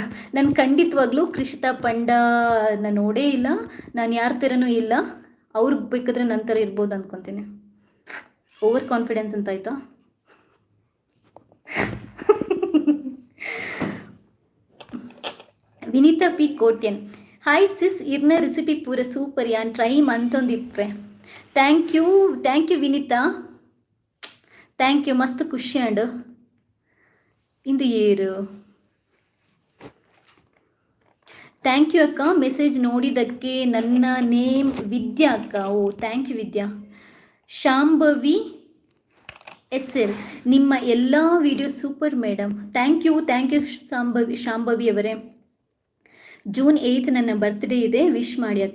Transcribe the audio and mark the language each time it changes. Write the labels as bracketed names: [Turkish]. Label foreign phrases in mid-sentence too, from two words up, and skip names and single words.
[Kannada] ನಾನು ಖಂಡಿತವಾಗ್ಲೂ ಕೃಷಿತಾ ಪಂಡ ನಾನು ನೋಡೇ ಇಲ್ಲ, ನಾನು ಯಾರ ಥರನೂ ಇಲ್ಲ. ಅವ್ರು ಬೇಕಾದ್ರೆ ನನ್ನ ಥರ ಇರ್ಬೋದು ಅಂದ್ಕೊತೀನಿ. [English] over confidence [Kannada] ಅಂತ ಆಯಿತಾ? ವಿನೀತಾ ಪಿ ಕೋಟ್ಯನ್. [English] hi sis, [Tulu] ಇರ್ನ ರೆಸಿಪಿ ಪೂರ ಸೂಪರ್ ಯಾನ್ ಟ್ರೈ ಮಂತೊಂದಿಪ್ಪೆ. [English] thank you Vineeta, thank you. [Tulu] ಮಸ್ತ್ ಖುಷಿ ಅಂಡ್ ಇಂದು ಏರು. [English] thank you [Kannada] ಅಕ್ಕ, ಮೆಸೇಜ್ ನೋಡಿದ್ದಕ್ಕೆ. ನನ್ನ ನೇಮ್ ವಿದ್ಯಾ ಅಕ್ಕ. [English] oh thank you Vidya. [Kannada] ಶಾಂಭವಿ SL, ನಿಮ್ಮ ಎಲ್ಲ ವಿಡಿಯೋ [English] super madam. thank you [Kannada] ಶಾಂಭವಿ ಅವರೇ. ಜೂನ್ 8 ನನ್ನ ಬರ್ತ್ಡೇ ಇದೆ, ವಿಶ್ ಮಾಡಿ ಅಕ್ಕ.